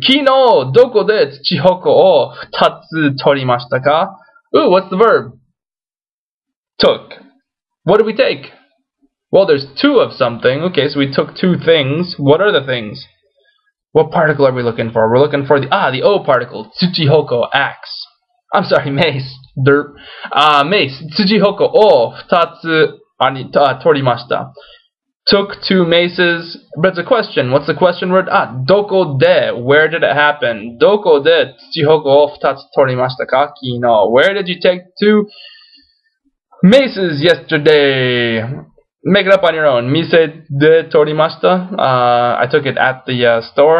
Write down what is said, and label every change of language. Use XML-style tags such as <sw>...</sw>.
<ja>Kino doko de tsuchihoko o 2つ取りましたか?</ja> <en>Ooh, what's the verb? Took. What did we take? Well, there's 2 of something. Okay, so we took 2 things. What are the things? What particle are we looking for? We're looking for the O particle. Tsuchihoko, axe. I'm sorry, mace. Derp. Mace.</en> <ja>Tsuchihoko o 2つ取りました.</ja> <en>Took 2 maces. But it's a question. What's the question word? Doko de. Where did it happen?</en> <ja>Doko de tsuchihoko o 2つ取りましたか? Kino.</ja> <en>Where did you take 2 maces yesterday? Make it up on your own.</en> <ja>Mise de torimashita.</ja> <en>I took it at the store.</en>